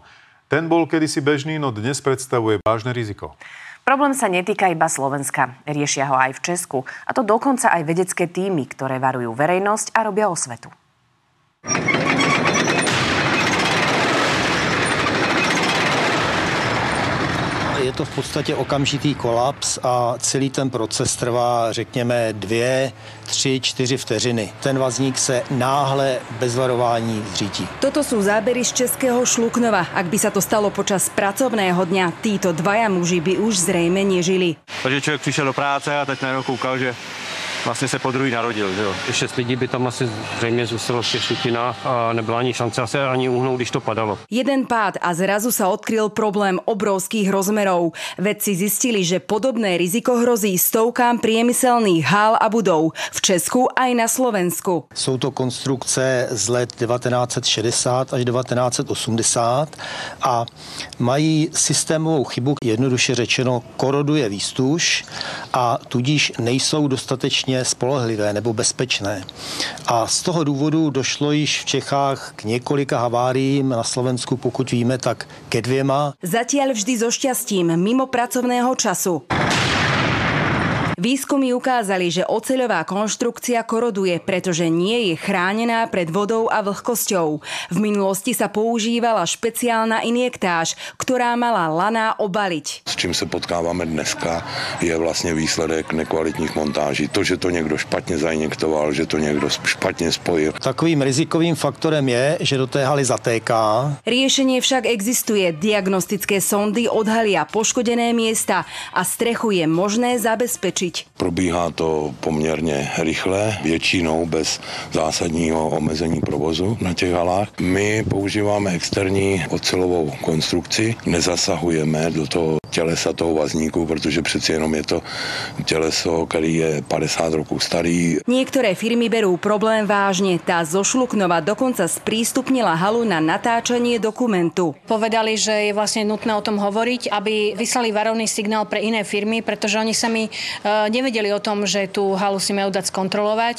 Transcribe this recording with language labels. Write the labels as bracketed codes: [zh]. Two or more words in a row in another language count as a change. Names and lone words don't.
[sk] Ten bol kedysi bežný, no dnes predstavuje vážne riziko. Problém sa netýka iba Slovenska. Riešia ho aj v Česku. A to dokonca aj vedecké tímy, ktoré varujú verejnosť a robia osvetu. [cs] Je to v podstatě okamžitý kolaps a celý ten proces trvá, řekněme, 2, 3, 4 vteřiny. Ten vazník se náhle bez varování zřítí. [sk] Toto sú zábery z českého Šluknova. Ak by sa to stalo počas pracovného dňa, títo dvaja muži by už zrejme nežili. [cs] Takže člověk přišel do práce a teď najednou koukal, že vlastně se podruhý narodil. Že jo? 6 lidí by tam asi zřejmě zůstalo v těch sutinách a nebyla ani šance se ani uhnout, když to padalo. [sk] Jeden pád a zrazu sa odkryl problém obrovských rozmerov. Vedci zistili, že podobné riziko hrozí stovkám priemyselných hál a budov v Česku aj na Slovensku. [cs] Jsou to konstrukce z let 1960 až 1980 a mají systémovou chybu, jednoduše řečeno koroduje výstuž a tudíž nejsou dostatečně spolehlivé nebo bezpečné. A z toho důvodu došlo již v Čechách k několika haváriím, na Slovensku, pokud víme, tak ke 2. [sk] Zatiaľ vždy so šťastím, mimo pracovného času. Výskumy ukázali, že oceľová konštrukcia koroduje, pretože nie je chránená pred vodou a vlhkosťou. V minulosti sa používala špeciálna injektáž, ktorá mala laná obaliť. [cs] S čím se potkáváme dneska, je vlastně výsledek nekvalitních montáží. To, že to někdo špatně zainjektoval, že to někdo špatně spojil. Takovým rizikovým faktorem je, že do té haly zatéká. [sk] Riešenie však existuje. Diagnostické sondy odhalia poškodené miesta a strechu je možné zabezpečiť. [cs] Probíhá to poměrně rychle, většinou bez zásadního omezení provozu na těch halách. My používáme externí ocelovou konstrukci, nezasahujeme do toho tělesa toho vazníku, protože přeci jenom je to těleso, který je 50 rokov starý. [sk] Niektoré firmy berú problém vážne. Tá zo Šluknova dokonca sprístupnila halu na natáčanie dokumentu. Povedali, že je vlastne nutné o tom hovoriť, aby vyslali varovný signál pre iné firmy, pretože oni sami nevedeli o tom, že tú halu si majú dať skontrolovať.